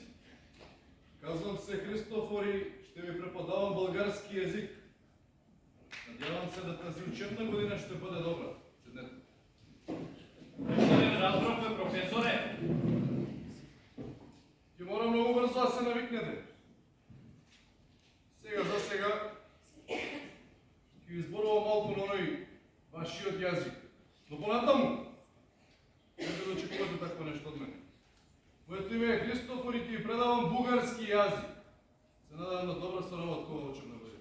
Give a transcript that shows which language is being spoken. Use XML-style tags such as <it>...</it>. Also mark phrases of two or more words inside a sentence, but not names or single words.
<bg>Казвам се Христофор и ще ви преподавам български език. Надявам се да тази учебна година ще бъде добра. Седнете. Разбрахме, професоре. И мора много бързо да се навикнете.</bg> <mk>За сега ќе изборувам малку на оној вашиот јазик. Но понатаму, не да очекувате такво нешто од мене. Моето име е Христофор и ќе ви предавам бугарски јазик. Се надавам на добра соработка од кога учебна година.</mk>